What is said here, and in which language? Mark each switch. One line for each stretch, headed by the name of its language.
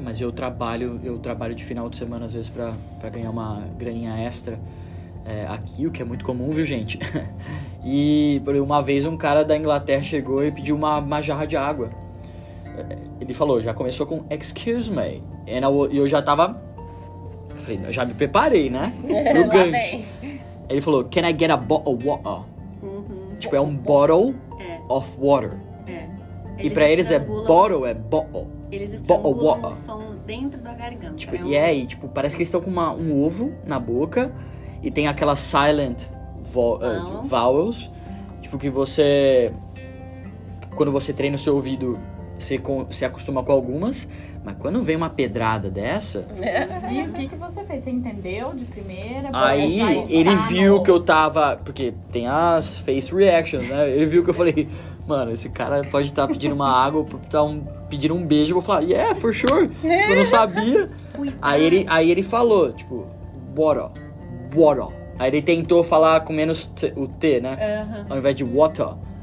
Portuguese: Mas eu trabalho de final de semana às vezes para ganhar uma graninha extra aqui, o que é muito comum, viu, gente? E uma vez um cara da Inglaterra chegou e pediu uma jarra de água. Ele falou, já começou com
English: excuse me,
Portuguese: e eu já tava, falei, eu já me preparei, né? Pro gancho. Ele falou,
English: can I get a bottle of water?
Portuguese: Tipo, um
English: bottle of water.
Portuguese: E pra eles bottle é bottle. Eles estrangulam o som dentro da garganta. Tipo, e tipo, parece que eles estão com um ovo na boca e tem aquelas
English: silent vowels.
Portuguese: Tipo, que você... Quando você treina o seu ouvido, você se acostuma com algumas. Mas quando vem uma pedrada dessa... E o que você fez? Você entendeu de primeira? Aí ele viu que eu tava... Porque tem as
English: face reactions,
Portuguese: né? Ele viu que eu falei... Mano, esse cara pode estar pedindo uma água, pedindo um beijo. Eu vou falar,
English: yeah, for sure.
Portuguese: Tipo, eu não sabia. Aí ele falou, tipo, water. Aí ele tentou falar com menos o T, né? Ao invés de water.